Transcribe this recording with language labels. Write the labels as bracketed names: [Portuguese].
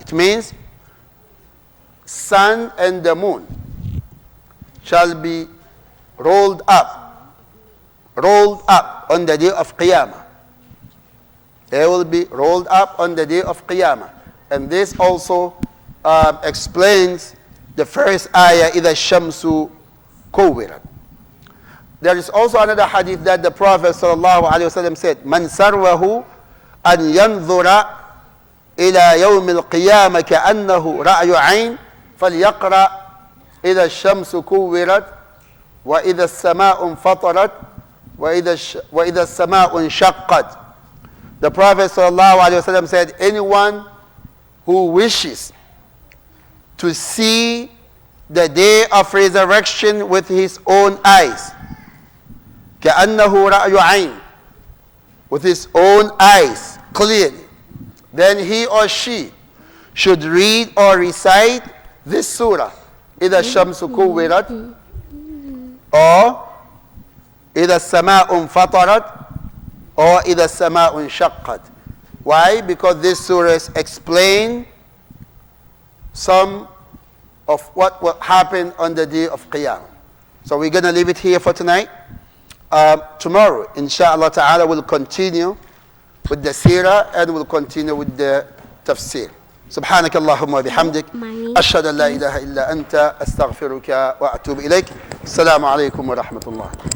[English] It means sun and the moon shall be rolled up on the day of Qiyamah. They will be rolled up on the day of Qiyamah. And this also explains the first ayah, [Arabic] إِذَا الشَّمْسُ كُوِّرَتْ. [English] There is also another hadith that the Prophet ﷺ said, [Arabic] مَنْ سَرْوَهُ أَنْ يَنْظُرَ إِلَى يَوْمِ الْقِيَامَةِ كَأَنَّهُ رَأْيُ عَيْنٍ فَلْيَقْرَأْ إِذَا الشَّمْسُ كُوِّرَتْ وَإِذَا السَّمَاءُ انْفَطَرَتْ وَإِذَا السَّمَاءُ انشَقَّتْ. [English] The Prophet ﷺ said, anyone who wishes to see the day of resurrection with his own eyes, [Arabic] كَأَنَّهُ رَأْيُ عَيْنٍ, [English] with his own eyes, clearly, then he or she should read or recite this surah, [Arabic] إِذَا الشَّمْسُ كُوِّرَتْ, [English] or [Arabic] إِذَا السَّمَاءُ انْفَطَرَتْ, [English] or [Arabic] إِذَا السَّمَاءُ انشَقَّتْ. [English] Why? Because these surahs explain some of what will happen on the day of Qiyamah. So we're going to leave it here for tonight. Tomorrow, inshallah ta'ala, we'll continue with the seerah and we'll continue with the tafsir. [Arabic] سبحانك اللهم وبحمدك أشهد أن لا إله إلا أنت أستغفرك وأتوب إليك. السلام عليكم ورحمة الله.